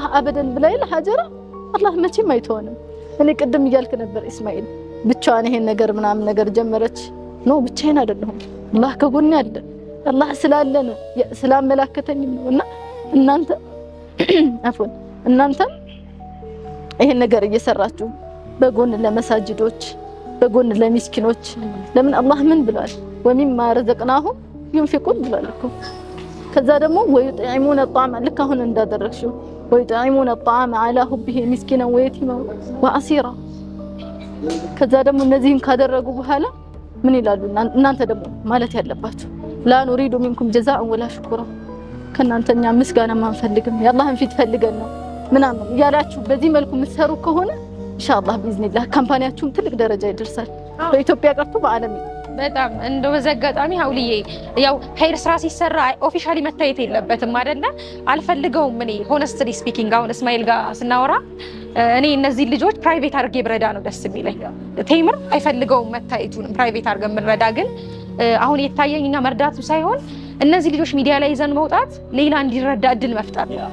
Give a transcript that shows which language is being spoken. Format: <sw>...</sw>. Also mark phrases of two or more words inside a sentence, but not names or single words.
<am>አበደን ብላይል ሀጀራ አላህ መቼም አይተወንም። እኔ ቅድም እያልክ ነበር ኢስማኤል ብቻዋን ይሄን ነገር ምናምን ነገር ጀመረች ነው። ብቻዬን አይደለሁም፣ አላህ ከጎኔ አለ። አላህ ስላለነ ስላመላከተኝ ነውና እናንተ አፎን እናንተ ይሄን ነገር እየሰራችሁ በጎን ለመሳጅዶች በጎን ለሚስኪኖች ለምን አላህ ምን ብሏል?</am> <ar>ومما رزقناهم ينفقون</ar> <am>ብሏል እኮ ከዛ ደግሞ</am> <ar>ويطعمون الطعام</ar> <am>ልክ አሁን እንዳደረግሽው</am> <ar>ويطعمون الطعام على حبه مسكينا ويتيما وأسيرا</ar> <am>ከዛ ደግሞ እነዚህን ካደረጉ በኋላ ምን ይላሉ እናንተ ደግሞ ማለት ያለባችሁ</am> <ar>لا نريد منكم جزاء ولا شكرا</ar> <am>ከናንተኛ ምስጋና ማንፈልግም ያላህን ፊት ፈልገን ነው ምናምን ያላችሁ በዚህ መልኩ መስሩ ከሆነ</am> <ar>إن شاء الله بإذن الله</ar> <am>ካምፓኒያችሁም ትልቅ ደረጃ ይደርሳል በኢትዮጵያ ቀርቶ በአለም በጣም እንደው በዘጋጣሚ ሀውልዬ ያው ኸይር ስራ ሲሰራ ኦፊሻሊ መታየት የለበትም አይደለ አልፈልገውም እኔ</am> <en>honestly speaking</en> <am>አሁን እስማኤል ጋር ስናወራ እኔ እነዚህ ልጆች ፕራይቬት አድርጌ ብረዳ ነው ደስ የሚለኝ ቴምር አይፈልገውም መታየቱን ፕራይቬት አድርገን ብንረዳ ግን አሁን የታየኝኛ መርዳቱ ሳይሆን እነዚህ ልጆች ሚዲያ ላይ ይዘን መውጣት ሌላ እንዲረዳ እድል መፍጠር</am>